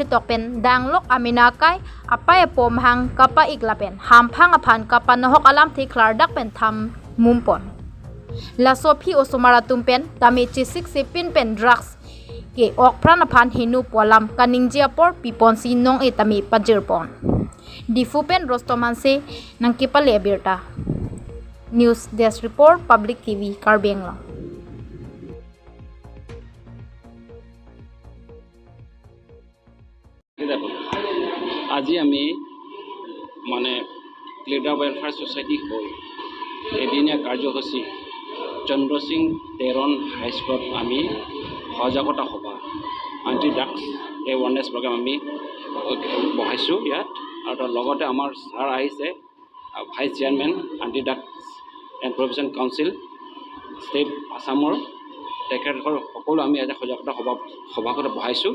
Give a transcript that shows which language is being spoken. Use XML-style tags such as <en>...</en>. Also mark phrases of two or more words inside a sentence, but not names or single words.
<mjw>chetok pen danglok amina kai apai pom hang kapa iklapen hamphang aphan kapa nohok alam thi klardak pen tham mumpon la sophie osomara tumpen tami chisik sepin pen drugs ke ok pran aphan hinu polam kaningjia por piponsi nong etami pajirpon difupen rostomanse nangkipale abirta</mjw> <en>news desk report public tv</en> <mjw>Karbi Anglong.</mjw> <as>আজি আমি মানে ক্লিয়াৰ ৱেলফেয়াৰ ছ'চাইটি হৈ এদিনীয়া কাৰ্যসূচী চন্দ্ৰ সিং তেৰণ হাইস্কুলত আমি সজাগতা সভা</as> <en>anti drugs awareness program</en> <as>আমি বহাইছোঁ ইয়াত আৰু তাৰ লগতে আমাৰ ছাৰ আহিছে</as> <en>vice chairman anti drugs and prevention council state</en> <as>আছামৰ তেখেতসকল সকলো আমি এটা সজাগতা সভাখনত বহাইছোঁ।</as>